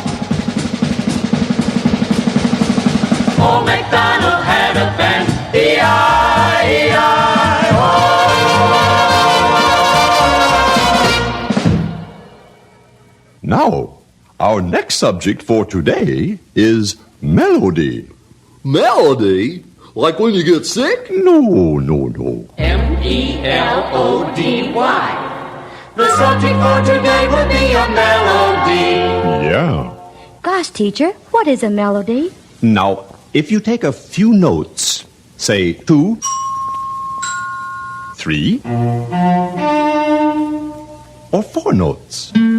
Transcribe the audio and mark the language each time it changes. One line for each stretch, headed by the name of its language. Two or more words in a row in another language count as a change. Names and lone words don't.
English: Old MacDonald had a band, E-I-E-I-O. Now, our next subject for today is melody. Melody? Like when you get sick? No. M-E-L-O-D-Y. The subject for today will be a melody. Yeah. Gosh, teacher, what is a melody? Now, if you take a few notes, say 2, 3, or 4 notes.